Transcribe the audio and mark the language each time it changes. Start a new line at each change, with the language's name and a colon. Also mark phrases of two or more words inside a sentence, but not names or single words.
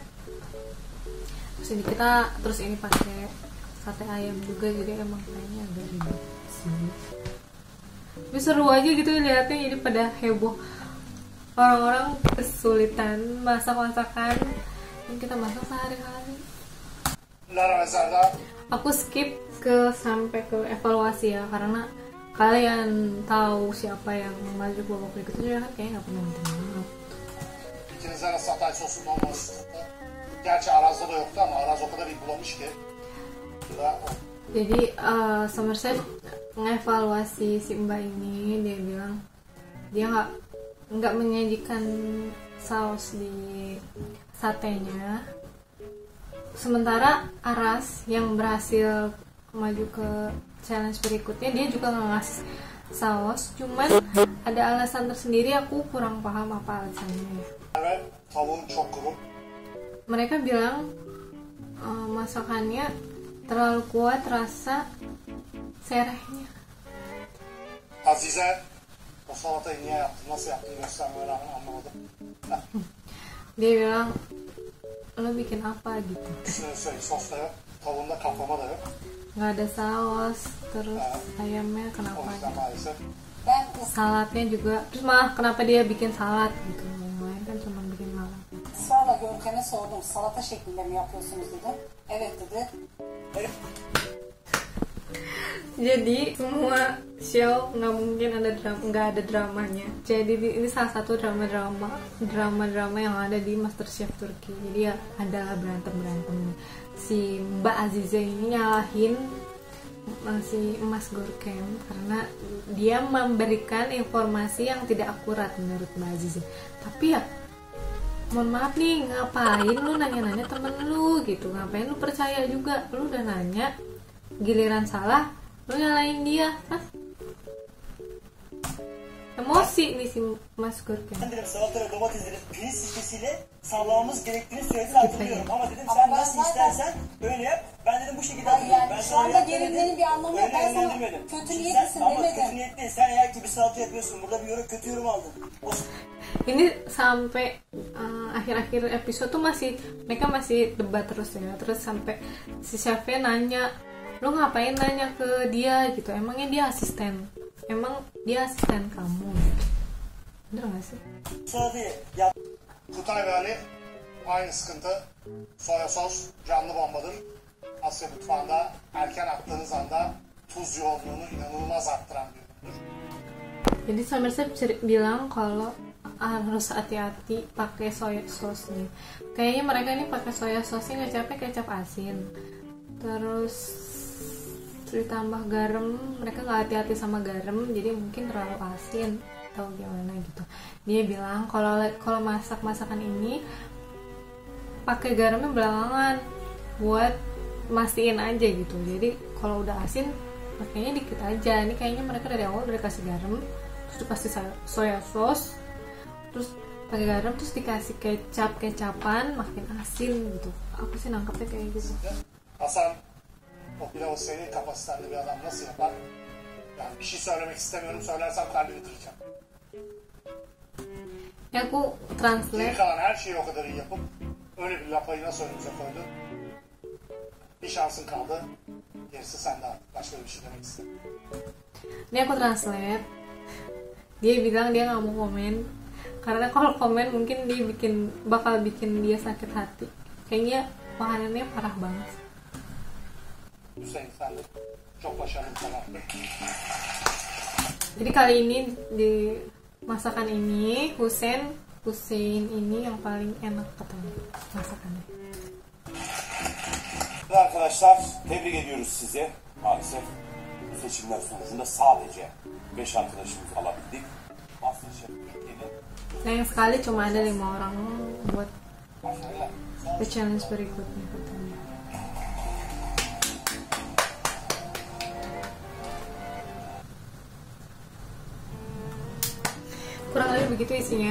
Indonesian: Terus ini pakai sate ayam juga, jadi emang kayaknya agak ribet sih. Tapi seru aja gitu lihatnya, jadi pada heboh. Orang-orang kesulitan masak-masakan yang kita masak sehari-hari.
Turkish: Lara ve Serdar
Indonesian: Aku skip sampai ke evaluasi ya, karena kalian tahu siapa yang maju ke babak berikutnya kan, kayaknya nggak pernah minta maaf.
Turkish: İkiniz arası Hatay sosunun olması sıkıntı. Gerçi Araz'da da yoktu ama Araz o kadar iyi bulamış ki. Bu da o.
Indonesian: Jadi Summer Chef ngevaluasi si Mbak ini, dia bilang dia nggak menyajikan saus di satenya. Sementara Aras yang berhasil maju ke challenge berikutnya, dia juga nggak ngasih saus, cuman ada alasan tersendiri, aku kurang paham apa alasannya ya.
Turkish: Ve tavuğun çok kuru.
Indonesian: Mereka bilang masakannya terlalu kuat rasa serehnya.
Turkish: Azize, o salatayı niye yaptın, nasıl yaptın göstermeye rağmen anlamadım.
Indonesian: Dia bilang, lo bikin apa gitu.
Turkish: Üstüne üstelik sos da yok, tavuğunda kaplama da yok.
Indonesian: Nggak ada saus, terus ayamnya
Turkish: O
Indonesian: kenapa
Turkish: yüzden
Indonesian: gitu.
Turkish: maalesef Ben
Indonesian: Salatnya juga, terus malah kenapa dia bikin salad gitu. Yang lain kan cuma bikin salad.
Turkish: ısrarla Görkem'e sordum. Salata şeklinde mi yapıyorsunuz dedim. Evet dedi.
Indonesian: Jadi semua show nggak mungkin ada nggak ada dramanya. Jadi ini salah satu drama yang ada di MasterChef Turki. Jadi ya ada berantem. Si Mbak Aziza ini nyalahin si Mas Görkem karena dia memberikan informasi yang tidak akurat menurut Mbak Aziza. Tapi ya mohon maaf nih, ngapain lu nanya-nanya temen lu gitu, ngapain lu percaya juga, lu udah nanya giliran salah lu nyalain dia. Hah? Emosi nih si Mas Görkem.
Turkish: Ben dedim salata ve domatesleri pirinç sirkesiyle sağlamamız gerektiğini söylediğini hatırlıyorum. Ama dedim sen Ama ben nasıl zaten- istersen öyle yap. Ben dedim bu şekilde Hayır, hatırlıyorum. yani Ben şu sana anda yap gerilmenin demedim. bir anlamı yok. Öyle Ben sana yönlendirmedim. kötü Şimdi niyetlisin sen, ama demedim. kötü niyet değil. Sen eğer ki bir salata yapıyorsun. Burada bir yorum, kötü yorum aldın. O
Indonesian: Ini sampai akhir-akhir episode tuh mereka masih debat terus ya. Terus sampai si chefnya nanya, lu ngapain nanya ke dia gitu, emangnya dia asisten kamu gitu. Bener gak sih?
Turkish: salatayı yap. Kutay ve Ali aynı sıkıntı. Soya sos canlı bombadır. Asya mutfağında erken attığınız anda tuz yoğunluğunu inanılmaz arttıran bir üründür.
Indonesian: Jadi Somerset bilang kalau harus hati-hati pakai
English: soya sauce
Indonesian: nih. Kayaknya mereka ini pakai
English: soya sauce
Indonesian: ngecapnya kecap asin. Terus ditambah garam, mereka nggak hati-hati sama garam, jadi mungkin terlalu asin atau gimana gitu. Dia bilang kalau masak-masakan ini pakai garamnya belakangan buat mastiin aja gitu. Jadi kalau udah asin pakainya dikit aja. Ini kayaknya mereka dari awal udah kasih garam, terus dikasih
English: soya sauce,
Indonesian: terus pakai garam, terus dikasih kecapan makin asin gitu. Aku sih nangkepnya kayak gitu.
Turkish: Hasan, o pilavı senin kapasitende bir adam nasıl yapar? Yani bir şey söylemek istemiyorum, söylersem kalbini kıracağım.
Indonesian: Ya aku
Turkish: Geri
Indonesian: translate.
Turkish: kalan her şeyi o kadar iyi yapıp öyle bir lapayı nasıl önümüze koydun? Bir şansın kaldı, gerisi sende artık. Başka bir şey demek istemiyorum.
Indonesian: Ini aku translate. Dia bilang dia nggak mau komen karena kalau komen mungkin dia bakal bikin dia sakit hati. Kayaknya makanannya parah banget.
Turkish: Hüseyin sen de çok başarılı bir sanatçı.
Indonesian: Jadi kali ini di masakan ini Hussein ini yang paling enak katanya masakannya.
Turkish: Arkadaşlar tebrik ediyoruz sizi. Maalesef bu seçimler sonucunda sadece 5 arkadaşımızı alabildik. MasterChef Türkiye'nin
Indonesian: Sayang sekali cuma ada 5 orang buat
Turkish: başarılar.
English: the challenge
Indonesian: berikutnya katanya. Kurang lebih begitu isinya.